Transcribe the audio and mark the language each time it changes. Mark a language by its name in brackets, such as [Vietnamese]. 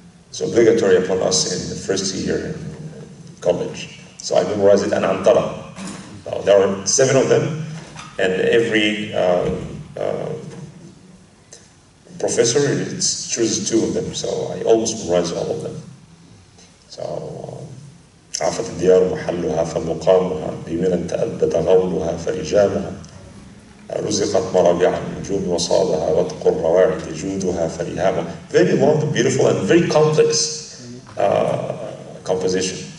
[English] It's obligatory upon us in the first year in college. So I memorized it, and Antara. So there are 7 of them, and every professor chooses 2 of them. So I almost memorized all of them. [Arabic] So عافت الديار محلها فمقامها بمنى تأبد غولها فرجامها رزقت مرابع النجوم وصابها واتق الرواعد جودها فرهامها. [English] Very long, beautiful, and very complex composition.